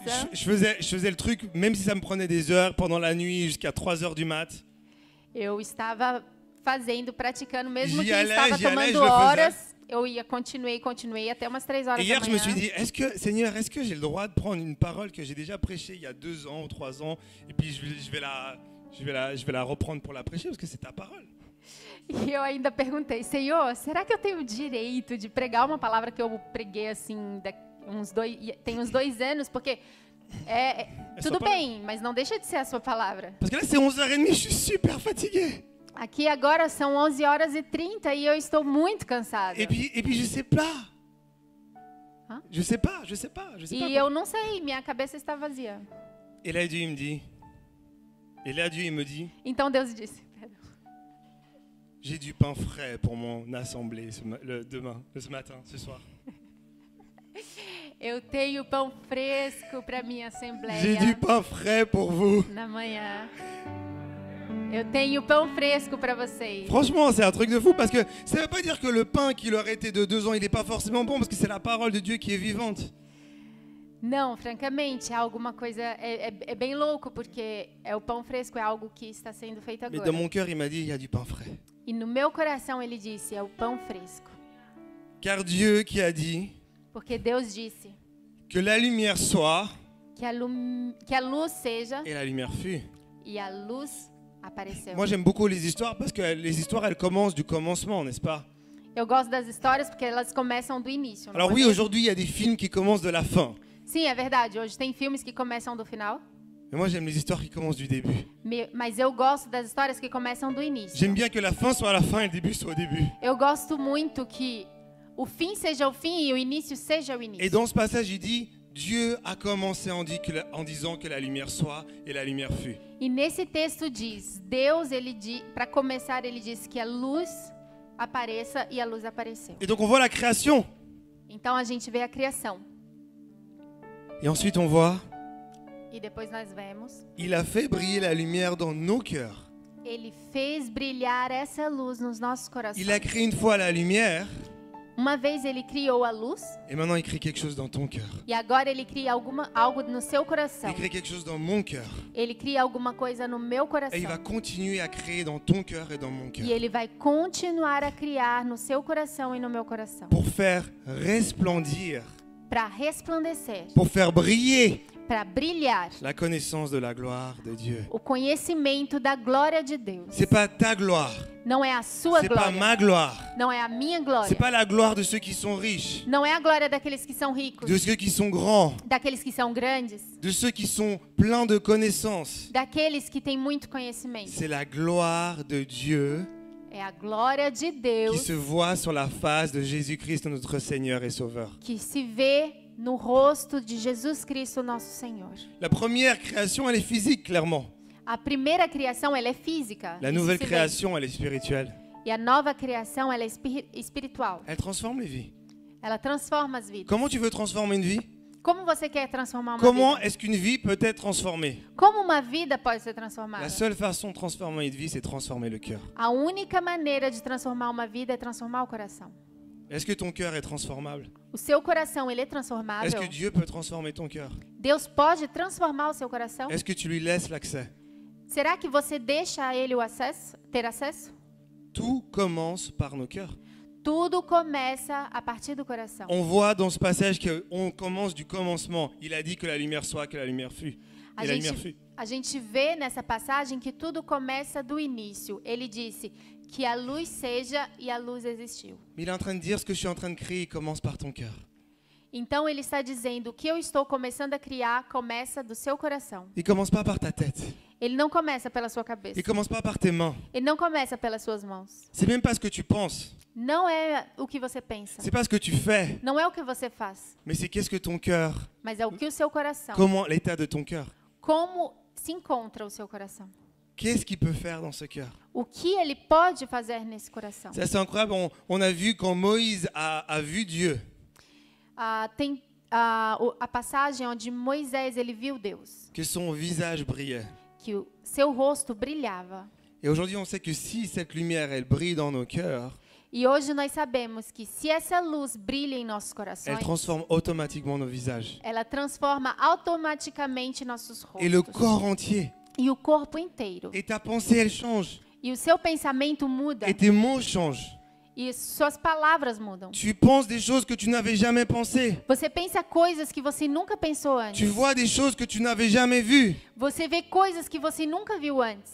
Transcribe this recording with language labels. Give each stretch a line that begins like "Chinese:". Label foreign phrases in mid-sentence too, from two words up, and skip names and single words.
French: Je faisais le truc, même si ça me prenait des heures, pendant la nuit, jusqu'à 3 heures du mat.
Portuguese: Eu estava fazendo, praticando, mesmo que
French: J'y allais,
Portuguese: estava
French: je le
Portuguese: tomando horas, eu ia, continuei até umas 3 horas
French: Et hier,
Portuguese: da
French: je me suis
Portuguese: manhã.
French: dit, Seigneur, est-ce que j'ai le droit de prendre une parole que j'ai déjà prêchée il y a 2 ans ou 3 ans, et puis je vais la reprendre pour la prêcher, parce que c'est ta parole.
Portuguese: E eu ainda perguntei, Senhor, será que eu tenho o direito de pregar uma palavra que eu preguei assim, tem uns 2 anos? Porque tudo sua bem, mas não deixa de ser a sua palavra.
French: Parce que là, c'est 11h30, je suis super fatigué.
Portuguese: Aqui agora são 11h30 e eu estou muito cansada.
French: Et puis je sais pas. Hein? Je sais pas.
Portuguese: E eu não sei, minha cabeça está vazia.
French: Et là, Dieu, il me dit,
Portuguese: Então Deus disse,
French: j'ai du pain frais pour mon assemblée ce matin, ce soir.
Portuguese: eu tenho pão fresco para minha
French: J'ai
Portuguese: assembleia
French: du pain frais pour vous.
Portuguese: na manhã. Eu tenho pão fresco para vocês.
French: Franchement, c'est un truc de fou parce que ça ne veut pas dire que le pain qui leur était de 2 ans, il n'est pas forcément bon parce que c'est la parole de Dieu qui est vivante.
Portuguese: Não, francamente, é alguma coisa é bem louco porque o pão fresco é algo que está sendo feito
French: Mais
Portuguese: agora.
French: dans mon cœur, il m'a dit, il y a du pain frais.
Portuguese: E no meu coração ele disse, é o pão fresco.
French: Car Dieu qui a dit
Portuguese: Porque Deus disse
French: que la lumière soit,
Portuguese: que a luz seja
French: et la lumière fut.
Portuguese: e a luz apareceu.
French: Moi, j'aime beaucoup les histoires parce que les histoires, elles commencent du commencement, n'est-ce pas?
Portuguese: Eu gosto das histórias porque elas começam do início.
French: Alors
Portuguese: não é
French: oui,
Portuguese: mesmo?
French: aujourd'hui, il y a des films qui commencent de la fin.
Portuguese: Sim, é verdade. Hoje tem filmes que começam do final,
French: Mais moi, j'aime les histoires qui commencent du début.
Portuguese: mas eu gosto das histórias que começam do início.
French: J'aime bien que la fin soit à la fin et le début soit au début.
Portuguese: Eu gosto muito que o fim seja o fim e o início seja o início.
French: Et dans ce passage, il dit, Dieu a commencé en disant que la lumière soit et la lumière fut.
Portuguese: E nesse texto diz, Deus, para começar, ele disse que a luz apareça e a luz apareceu.
French: Et donc on voit la création.
Portuguese: Então a gente vê a criação.
French: Et ensuite on voit,
Portuguese: E depois nós vemos,
French: il a fait briller la lumière dans nos cœurs.
Portuguese: ele fez brilhar essa luz nos nossos corações.
French: Il a créé une fois la lumière
Portuguese: Uma vez ele criou a luz
French: et maintenant il crée quelque chose dans ton cœur.
Portuguese: e agora ele cria algo no seu coração.
French: Il crée quelque chose dans mon cœur.
Portuguese: Ele cria alguma coisa no meu coração.
French: Et il va continuer à créer dans ton cœur et dans mon cœur.
Portuguese: E ele vai continuar a criar no seu coração e no meu coração.
French: Pour faire resplendir,
Portuguese: Para resplandecer,
French: pour faire briller
Portuguese: para brilhar
French: la connaissance de la gloire de Dieu.
Portuguese: o conhecimento da glória de Deus.
French: C'est pas ta gloire,
Portuguese: Não é a sua
French: c'est pas
Portuguese: glória.
French: ma gloire,
Portuguese: Não é a minha glória.
French: c'est pas la gloire de ceux qui sont riches,
Portuguese: Não é a glória daqueles que são ricos,
French: de ceux qui sont grands,
Portuguese: daqueles que são grandes,
French: de ceux qui sont pleins de connaissances.
Portuguese: daqueles que têm muito conhecimento.
French: C'est la gloire de Dieu
Portuguese: É a glória de
French: qui
Portuguese: Deus
French: se voit sur la face de Jésus-Christ, notre Seigneur et Sauveur.
Portuguese: que se vê no rosto de Jesus Cristo, nosso Senhor.
French: La première création, elle est physique, clairement.
Portuguese: A primeira criação, ela é física.
French: La
Portuguese: isso
French: nouvelle
Portuguese: se vê.
French: création, elle est spirituelle.
Portuguese: E a nova criação, ela é espiritual.
French: Elle transforme les vies.
Portuguese: Ela transforma as vidas.
French: Comment tu veux transformer une vie?
Portuguese: Como você quer transformar uma
French: Comment
Portuguese: vida?
French: est-ce qu'une vie peut être transformée?
Portuguese: Como uma vida pode ser
French: La
Portuguese: transformada?
French: seule façon de transformer une vie, c'est transformer le cœur.
Portuguese: A única maneira de transformar uma vida é transformar o coração.
French: Est-ce que ton cœur est transformable?
Portuguese: O seu coração, ele é
French: Est-ce
Portuguese: transformável?
French: que Dieu peut transformer ton cœur?
Portuguese: Deus pode transformar o seu coração?
French: Est-ce que tu lui laisses l'accès?
Portuguese: Será que você deixa a ele ter acesso?
French: Tout commence par nos cœurs.
Portuguese: Tudo começa a partir do coração.
French: On voit dans ce passage qu'on commence du commencement. Il a dit que la lumière soit, que la lumière fût. Et la lumière fut.
Portuguese: A gente vê nessa passagem que tudo começa do início. Ele disse que a luz seja e a luz existiu.
French: Mais il est en train de dire ce que je suis en train de créer commence par ton cœur.
Portuguese: Então ele está dizendo o que eu estou começando a criar começa do seu coração.
French: Il commence pas par ta tête.
Portuguese: Ele não começa pela sua cabeça.
French: Il commence pas par tes mains.
Portuguese: Ele não começa pelas suas mãos.
French: C'est même pas ce que tu penses.
Portuguese: não é o que você pensa.
French: C'est pas ce que tu fais,
Portuguese: Não é o que você faz,
French: mais c'est qu'est-ce que ton cœur,
Portuguese: mas é o que o seu coração.
French: comment l'état de ton cœur.
Portuguese: Como se encontra o seu coração?
French: Qu'est-ce qu'il peut faire dans ce cœur?
Portuguese: O que ele pode fazer nesse coração?
French: C'est assez incroyable. On a vu quand Moïse a vu Dieu.
Portuguese: Tem a passagem onde Moisés ele viu Deus,
French: Que son visage brillait.
Portuguese: que o seu rosto brilhava.
French: Et aujourd'hui, on sait que si cette lumière, elle brille dans nos cœurs,
Portuguese: E hoje nós sabemos que se essa luz brilha em nossos corações,
French: elle transforme automatiquement nos visages.
Portuguese: ela transforma automaticamente nossos
French: Et le
Portuguese: rostos
French: corps entier.
Portuguese: e o corpo inteiro.
French: Et ta pensée, elle change.
Portuguese: E o seu pensamento muda
French: Et tes mots changent.
Portuguese: e suas palavras mudam.
French: Tu penses des choses que tu n'avais jamais pensées.
Portuguese: Você pensa coisas que você nunca pensou antes.
French: Tu vois des choses que tu n'avais jamais vues.
Portuguese: Você vê coisas que você nunca viu antes.